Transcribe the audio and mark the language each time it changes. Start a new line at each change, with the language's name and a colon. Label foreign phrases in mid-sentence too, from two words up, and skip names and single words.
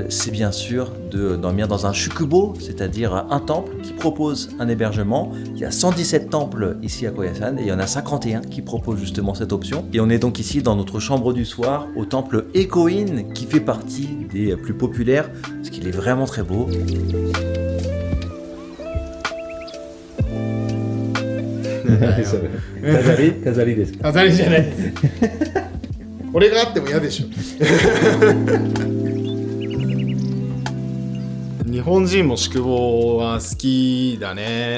French: c'est bien sûr de dormir dans un shukubo, c'est-à-dire un temple qui propose un hébergement. Il y a 117 temples ici à Koyasan et il y en a 51 qui proposent justement cette option. Et on est donc ici dans notre chambre du soir au temple Ekoin qui fait partie des plus populaires parce qu'il est vraiment très beau.
Japanese: 飾りですか？飾りじゃないです。これがあっても嫌でしょ。日本人も宿坊は好きだね。